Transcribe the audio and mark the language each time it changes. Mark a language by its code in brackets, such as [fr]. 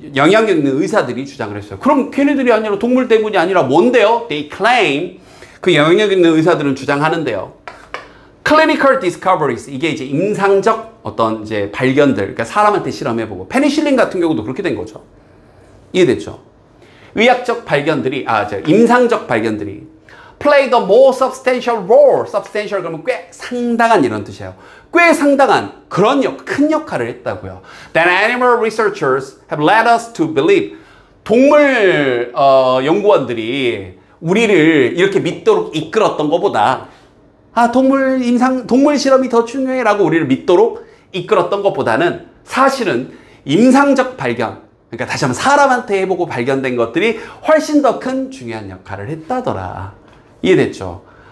[ko] 영향력 있는 의사들이 주장을 했어요. 그럼 걔네들이 아니라 동물 때문이 아니라 뭔데요? [en] They claim [ko] 그 영향력 있는 의사들은 주장하는데요. [en] Clinical discoveries [ko] 이게 이제 임상적 어떤 이제 발견들 그러니까 사람한테 실험해보고 페니실린 같은 경우도 그렇게 된 거죠. 이해됐죠? 의학적 발견들이 임상적 발견들이 [en] play the more substantial role. [ko] substantial 그러면 꽤 상당한 이런 뜻이에요. 꽤 상당한 그런 큰 역할을 했다고요. [en] Then animal researchers have led us to believe. [ko] 동물 연구원들이 우리를 이렇게 믿도록 이끌었던 것보다 동물 실험이 더 중요해라고 우리를 믿도록 이끌었던 것보다는 사실은 임상적 발견 그러니까 다시 한번 사람한테 해보고 발견된 것들이 훨씬 더 큰 중요한 역할을 했다더라. 이해됐죠?